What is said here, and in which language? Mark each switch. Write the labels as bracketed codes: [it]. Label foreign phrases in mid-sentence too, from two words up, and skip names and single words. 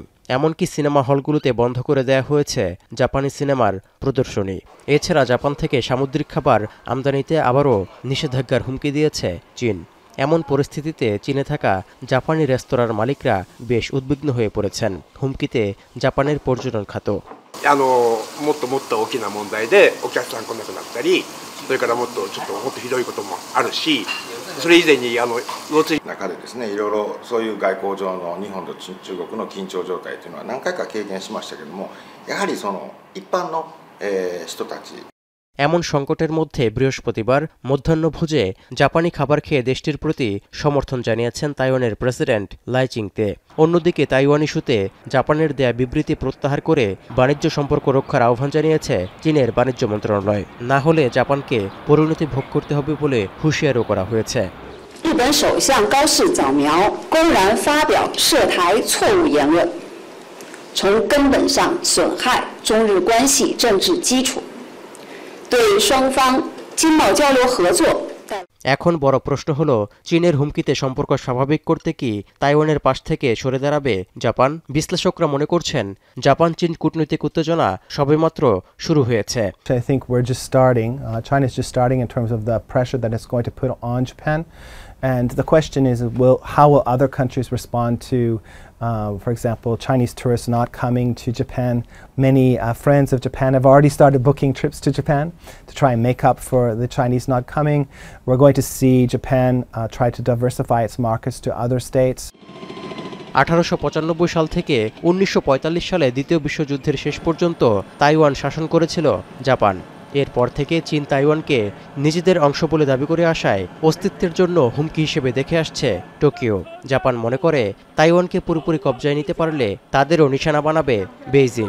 [bn] এমনকি সিনেমা হলগুলোতে বন্ধ করে দেয়া হয়েছে জাপানি সিনেমার প্রদর্শনী। এছাড়া জাপান থেকে সামুদ্রিক খাবার আমদানিতে আবারও নিষেধাজ্ঞার হুমকি দিয়েছে চীন। এমন পরিস্থিতিতে চীনে থাকা জাপানি রেস্তোরাঁর মালিকরা বেশ উদ্বিগ্ন হয়ে পড়েছেন। হুমকিতে জাপানের পর্যটন খাত। [ja] もっともっと大きな問題でお客さん来なくなったり、それからもっとひどいこともあるし、それ以前に魚釣り中でですね、いろいろそういう外交上の日本と中国の緊張状態というのは何回か経験しましたけども、やはりその一般の人たち [bn] এমন সংকটের মধ্যে বৃহস্পতিবার মধ্যাহ্নভোজে জাপানি খাবার খেয়ে দেশটির প্রতি সমর্থন জানিয়েছেন তাইওয়ানের প্রেসিডেন্ট লাই চিং-তে। অন্যদিকে তাইওয়ান ইস্যুতে জাপানের দেয়া বিবৃতি প্রত্যাহার করে বাণিজ্য সম্পর্ক রক্ষার আহ্বান জানিয়েছে চীনের বাণিজ্য মন্ত্রণালয়। না হলে জাপানকে পরিণতি ভোগ করতে হবে বলে হুঁশিয়ারও করা হয়েছে। [zh] 日本首相高市早苗公然发表涉台错误言论，从根本上损害中日关系政治基础。 [bn] এখন বড় প্রশ্ন হলো চীনের হুমকিতে সম্পর্ক স্বাভাবিক করতে কি তাইওয়ানের পাশ থেকে সরে দাঁড়াবে জাপান? বিশ্লেষকরা মনে করছেন জাপান চীন কূটনৈতিক উত্তেজনা সবেমাত্র শুরু হয়েছে। [en] I think we're just starting. China is just starting in terms of the pressure that it's going to put on Japan. And the question is, how will other countries respond to, for example, Chinese tourists not coming to Japan? Many friends of Japan have already started booking trips to Japan to try and make up for the Chinese not coming. We're going to see Japan try to diversify its markets to other states. [bn] 1895 সাল থেকে 1945 সালে দ্বিতীয় বিশ্বযুদ্ধের শেষ পর্যন্ত তাইওয়ান শাসন করেছিল জাপান। এরপর থেকে চীন তাইওয়ানকে নিজেদের অংশ বলে দাবি করে আসায় অস্তিত্বের জন্য হুমকি হিসেবে দেখে আসছে টোকিও। জাপান মনে করে তাইওয়ানকে পুরোপুরি কবজায় নিতে পারলে তাদেরও নিশানা বানাবে বেইজিং।